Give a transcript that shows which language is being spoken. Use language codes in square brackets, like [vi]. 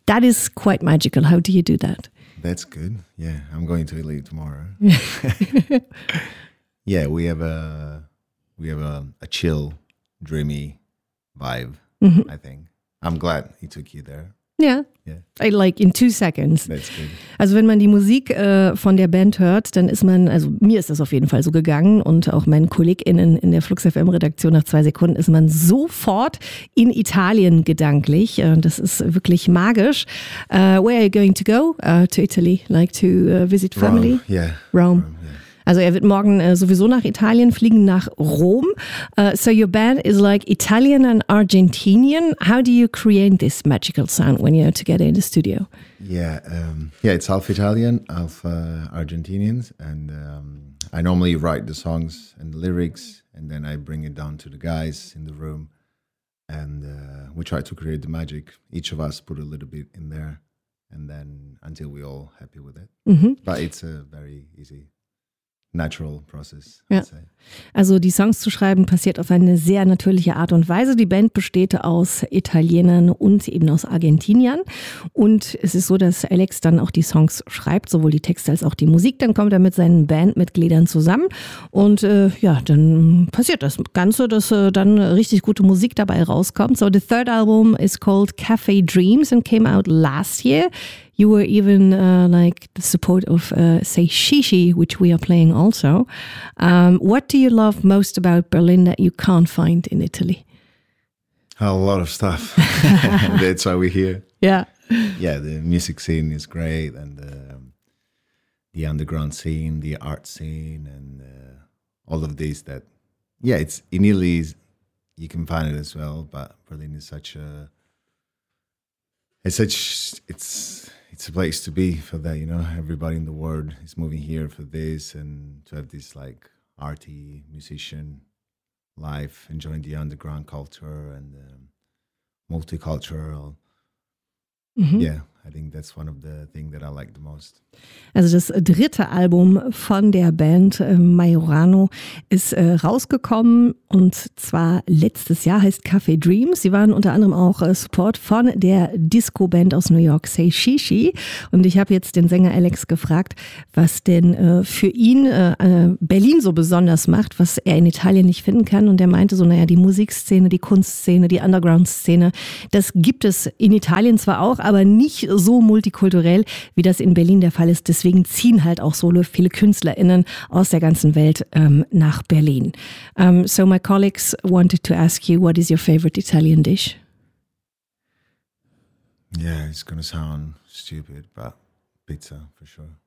[en] That is quite magical. How do you do that? That's good. Yeah, I'm going to Italy tomorrow. Yeah, we have a chill, dreamy vibe, mm-hmm. I think. I'm glad he took you there. Yeah. Yeah. Like in 2 seconds. That's good. [de] Also wenn man die Musik von der Band hört, dann ist man, also mir ist das auf jeden Fall so gegangen und auch meinen KollegInnen in der Flux FM Redaktion, nach 2 Sekunden ist man sofort in Italien gedanklich. Das ist wirklich magisch. [en] Where are you going to go? To Italy? Like to visit family? Rome, yeah. Rome. [de] Also er wird morgen sowieso nach Italien fliegen, nach Rom. [en] So your band is like Italian and Argentinian. How do you create this magical sound when you're together in the studio? Yeah, it's half Italian, half Argentinians. And I normally write the songs and the lyrics and then I bring it down to the guys in the room. And we try to create the magic. Each of us put a little bit in there and then until we're all happy with it. Mm-hmm. But it's a very easy natural process. [de] Ja. Also die Songs zu schreiben passiert auf eine sehr natürliche Art und Weise. Die Band besteht aus Italienern und eben aus Argentiniern und es ist so, dass Alex dann auch die Songs schreibt, sowohl die Texte als auch die Musik. Dann kommt er mit seinen Bandmitgliedern zusammen und dann passiert das Ganze, dass dann richtig gute Musik dabei rauskommt. [en] So the third album is called Cafe Dreams and came out last year. You were even like the support of Say Shishi, which we are playing also. What do you love most about Berlin that you can't find in Italy? A lot of stuff. That's why we're here. Yeah. Yeah, the music scene is great and the underground scene, the art scene and all of these that, yeah, it's in Italy you can find it as well, but Berlin is it's a place to be for that, you know, everybody in the world is moving here for this and to have this like arty musician life, enjoying the underground culture and the multicultural. Mm-hmm. Yeah, I think that's one of the things that I like the most. [de] Also das dritte Album von der Band Majorano ist rausgekommen und zwar letztes Jahr, heißt Cafe Dreams. Sie waren unter anderem auch Support von der Disco-Band aus New York, Say Shishi. Und ich habe jetzt den Sänger Alex gefragt, was denn für ihn Berlin so besonders macht, was er in Italien nicht finden kann. Und er meinte so, naja, die Musikszene, die Kunstszene, die Underground-Szene, das gibt es in Italien zwar auch, aber nicht so multikulturell, wie das in Berlin der Fall ist. Deswegen ziehen halt auch so viele KünstlerInnen aus der ganzen Welt nach Berlin. [en] So my colleagues wanted to ask you, what is your favorite Italian dish? Yeah, it's gonna sound stupid, but pizza for sure.